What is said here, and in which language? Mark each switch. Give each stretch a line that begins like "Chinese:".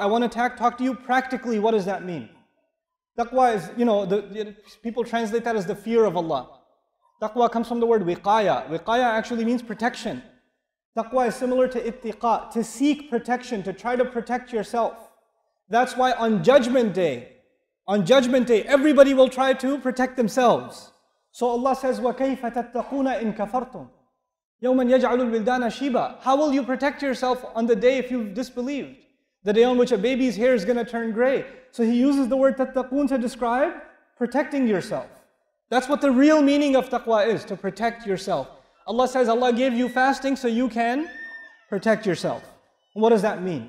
English: I want to talk to you practically. What does that mean? Taqwa is, people translate that as the fear of Allah. Taqwa comes from the word wiqaya. Wiqaya actually means protection. Taqwa is similar to ittiqa, to seek protection, to try to protect yourself. That's why on Judgment Day, everybody will try to protect themselves. So Allah says,
Arabic: وَكَيْفَ تَتَّقُونَ إِن كَفَرْتُمْ يَوْمًا يَجْعَلُ الْوِلْدَانَ شِيبًا.
English: How will you protect yourself on the day if you've disbelieved? The day on which a baby's hair is going to turn gray. So He uses the word
Arabic: تَتَّقُون
English: to describe protecting yourself. That's what the real meaning of taqwa is, to protect yourself. Allah says, Allah gave you fasting so you can protect yourself. What does that mean?